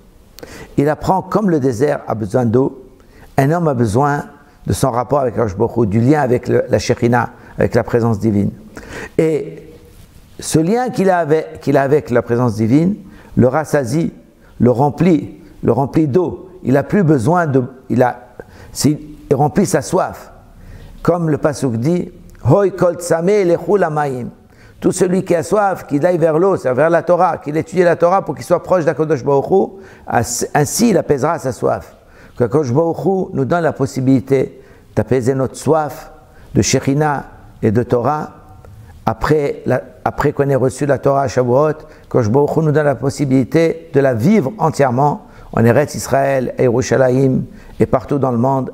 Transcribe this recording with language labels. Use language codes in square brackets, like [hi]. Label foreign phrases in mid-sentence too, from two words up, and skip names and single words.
[fr] Il apprend comme le désert a besoin d'eau, un homme a besoin de son rapport avec [he] הקדוש ברוך הוא, [fr] du lien avec la Shekhinah, avec la présence divine. Et ce lien qu'il a avec la présence divine le rassasie, le remplit d'eau. Il n'a plus besoin de... Il remplit sa soif. Comme le pasuk dit, [he] הוי כל צמא לכו למים. [fr] Tout celui qui a soif, qu'il aille vers l'eau, c'est vers la Torah, qu'il étudie la Torah pour qu'il soit proche d' [he] הקדוש ברוך הוא, [fr] ainsi il apaisera sa soif. Qu' [he] הקדוש ברוך הוא [fr] nous donne la possibilité d'apaiser notre soif de Shekhinah et de Torah. Après qu'on ait reçu la Torah à Shavuot, qu' [he] הקדוש ברוך הוא [fr] nous donne la possibilité de la vivre entièrement en Eretz Israël, à Yerushalayim et partout dans le monde.